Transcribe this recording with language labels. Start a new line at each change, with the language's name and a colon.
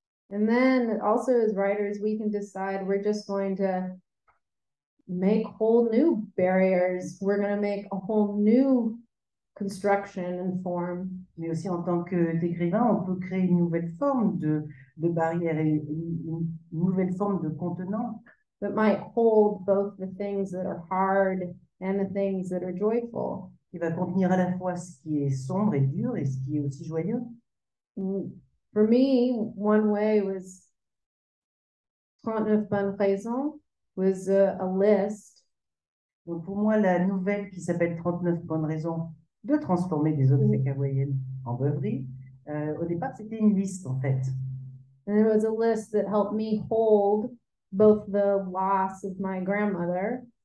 English: And then also as writers, we can decide we're just going to make whole new barriers. We're going to make a whole new construction and form.
French: Mais aussi en tant qu'écrivain, on peut créer une nouvelle forme de barrière et une nouvelle forme de contenant.
English: That might hold both the things that are hard and the things that are joyful.
French: Qui va contenir à la fois ce qui est sombre et dur et ce qui est aussi joyeux.
English: For me, one way was 39 bonnes raisons was a list.
French: Donc pour moi, la nouvelle qui s'appelle 39 bonnes raisons de transformer des obsèques hawaïennes en beuverie, au départ, c'était une liste en fait.
English: And it was a list that helped me hold both the loss of my grandmother